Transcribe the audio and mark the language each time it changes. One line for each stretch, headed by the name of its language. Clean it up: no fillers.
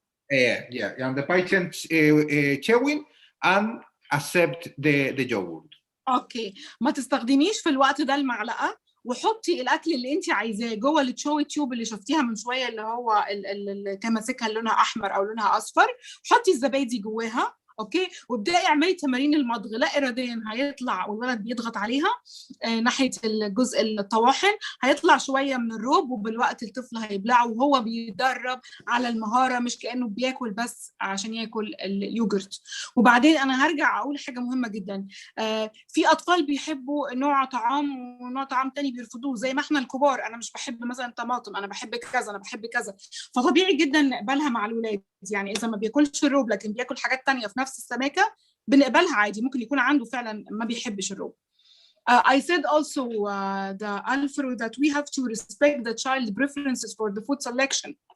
English: And, and the patient chewing and accept the yogurt.
Arabic: اوكي، ما تستخدميش في الوقت ده المعلقه، وحطي الاكل اللي انت عايزاه جوه التشوي تيوب اللي شفتيها من شويه، اللي هو اللي كان ماسكها لونها احمر او لونها اصفر، حطي الزبادي جواها. اوكي، وابداي اعملي تمارين المضغ، لا اراديا هيطلع والولد بيضغط عليها ناحيه الجزء الطواحن، هيطلع شويه من الروب، وبالوقت الطفل هيبلعه وهو بيدرب على المهاره، مش كانه بياكل بس عشان ياكل اليوجرت. وبعدين انا هرجع اقول حاجه مهمه جدا، في اطفال بيحبوا نوع طعام ونوع طعام تاني بيرفضوه، زي ما احنا الكبار، انا مش بحب مثلا طماطم، انا بحب كذا، انا بحب كذا، فطبيعي جدا نقبلها مع الولاد. يعني اذا ما بياكلش الروب لكن بياكل حاجات تانية في نفس السماكه بنقبلها عادي، ممكن يكون عنده فعلا ما بيحبش الروب.
English: I said also the Alfred that we have to respect the child preferences for the food selection.